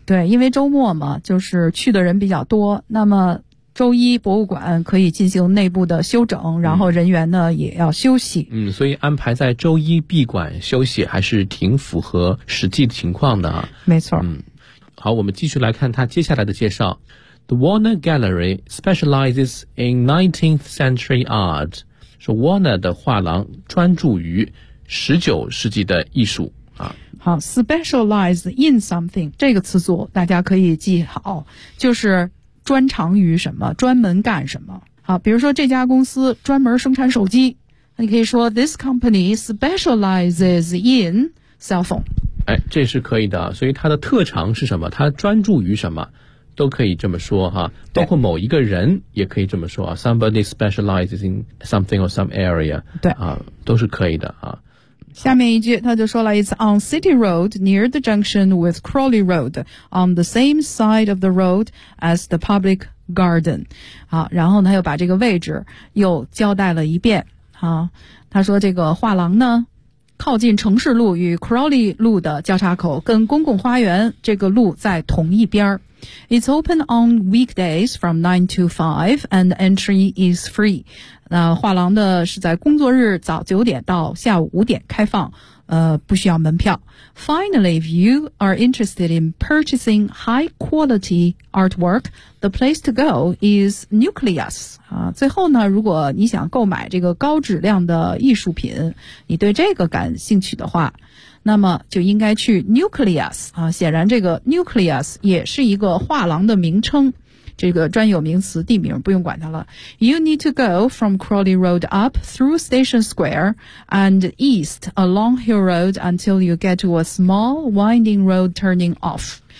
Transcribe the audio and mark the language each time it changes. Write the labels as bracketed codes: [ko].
[zh] 对，因为周末嘛，就是去的人比较多，那么周一博物馆可以进行内部的休整，然后人员呢也要休息。嗯，所以安排在周一闭馆休息还是挺符合实际情况的啊。没错。嗯，好，我们继续来看他接下来的介绍。 [en] The Warner Gallery specializes in 19th century art. [zh] 说 Warner 的画廊专注于19世纪的艺术。好， specialize in something 这个词组大家可以记好，就是专长于什么，专门干什么。好，比如说这家公司专门生产手机，你可以说 This company specializes in cell phone。哎，这是可以的，所以它的特长是什么，它专注于什么，都可以这么说哈。包括某一个人也可以这么说， Somebody specializes in something or some area。对啊，都是可以的啊。 [en] 下面一句他就说了， It's on City Road near the junction with Crawley Road on the same side of the road as the public garden。 [zh] 好，然后他又把这个位置又交代了一遍。好，他说这个画廊呢靠近城市路与 Crawley 路的交叉口，跟公共花园这个路在同一边。 [en] It's open on weekdays from 9 to 5 and entry is free。 [zh] 那画廊呢是在工作日早九点到下午五点开放，不需要门票。 [en] Finally, if you are interested in purchasing high quality artwork, the place to go is Nucleus. [zh] 啊，最后呢，如果你想购买这个高质量的艺术品，你对这个感兴趣的话，那么就应该去 Nucleus。啊，显然这个 Nucleus 也是一个画廊的名称。这个专有名词地名不用管它了。 [en] You need to go from Crawley Road up through Station Square and east along Hill Road until you get to a small winding road turning off.